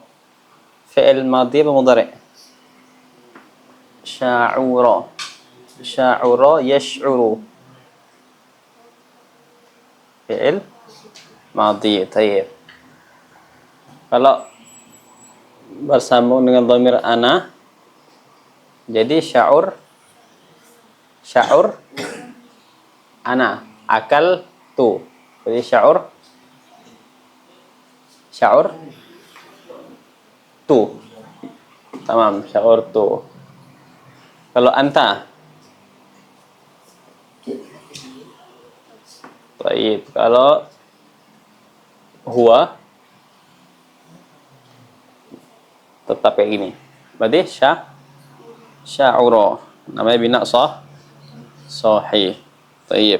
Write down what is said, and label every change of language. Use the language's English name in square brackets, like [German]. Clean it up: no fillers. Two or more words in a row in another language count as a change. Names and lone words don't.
[Arabic] فعل ماضي apa مضارع؟ شعر. شعر يشعر. فعل ماضي. طيب. [Indonesian] Kalau bersambung dengan [Arabic] ضمير أنا, [Indonesian] jadi [Arabic] شعر أنا, [Indonesian] akal tu. Jadi sya'ur tu. Tamam, sya'ur tu. Kalau anta, baik. Kalau huwa, tetap kayak gini. Berarti sya'ura. Namanya [Arabic] بناء صحيح. [Indonesian] Baik.